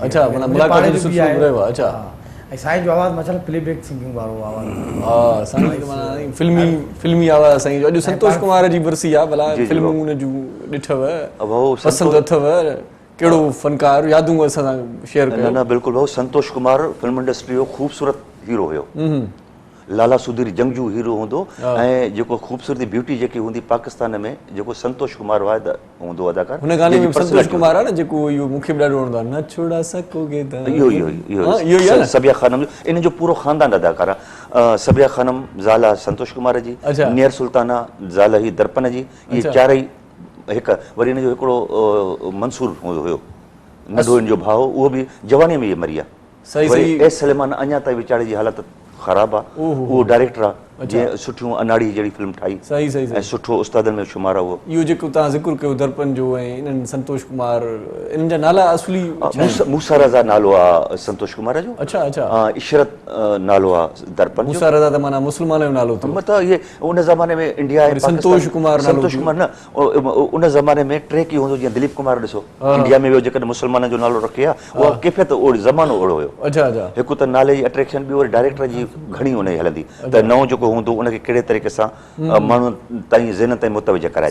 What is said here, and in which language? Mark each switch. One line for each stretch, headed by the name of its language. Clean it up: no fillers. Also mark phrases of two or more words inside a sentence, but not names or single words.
Sindhi: अच्छा माना मुलाक़ात जो सिलसिलो रहियो आहे अच्छा ऐं साईं जो आवाज़ु मचल
English: playback singing
Sindhi: वारो आवाज़ु हा साईं माना फिल्मी आवाज़ साईं जो अॼु संतोष कुमार जी वरसी आहे भला फिल्मूं हुन जूं ॾिठव पसंदि अथव कहिड़ो फनकार यादूं असां सां शेयर कयो न बिल्कुलु भाऊ संतोष कुमार
English: film industry
Sindhi: जो ख़ूबसूरत हीरो हुयो लाला सुधीर जंगजू हीरो हूंदो ऐं जेको ख़ूबसूरती ब्यूटी जेकी हूंदी पाकिस्तान में जेको संतोष कुमार वाहिद हूंदो अदाकार हुन गाने में संतोष कुमार आहे न जेको इहो मूंखे बि ॾाढो वणंदो आहे न छोड़ा सकोगे इहो सबिया खानम इन जो पूरो ख़ानदान अदाकार आहे सबिया खानम ज़ाल आहे संतोष कुमार जी नियर सुल्ताना ज़ाल ही दर्पण जी इहे चारई हिकु वरी हिन जो हिकिड़ो मंसूर हूंदो हुयो नंढो हिन जो भाउ उहो बि जवानीअ में इहे मरी आहे वरी एस सलेमान अञा ताईं वीचारे जी हालत ख़राबु आहे उहो डायरेक्टर आहे जीअं सुठियूं अनाड़ी जहिड़ी फिल्म ठाही सही सही ऐं सुठो उस्तादनि में शुमार आहे उहो इहो जेको तव्हां ज़िक्र कयो दर्पण जो ऐं इन्हनि संतोष कुमार इन्हनि जा नाला असली मूसा रज़ा नालो आहे संतोष कुमार जो अच्छा अच्छा इशरत नालो आहे दर्पण मूसा रज़ा त माना मुस्लमान जो नालो थियो मतिलबु इहे उन ज़माने में इंडिया संतोष कुमार न उन ज़माने में ट्रैक ई हूंदो जीअं दिलीप कुमार ॾिसो इंडिया में वियो जेकॾहिं मुस्लमाननि जो नालो रखे आहे उहा कैफ़ियत ओड़ो ज़मानो ओड़ो हुयो अच्छा अच्छा हिकु त नाले जी अट्रैक्शन बि वरी डायरेक्टर जी घणी हुन जी हलंदी त नओं जेको हूंदो उनखे कहिड़े तरीक़े सां माण्हुनि ताईं ज़हन ताईं मुतवज कराए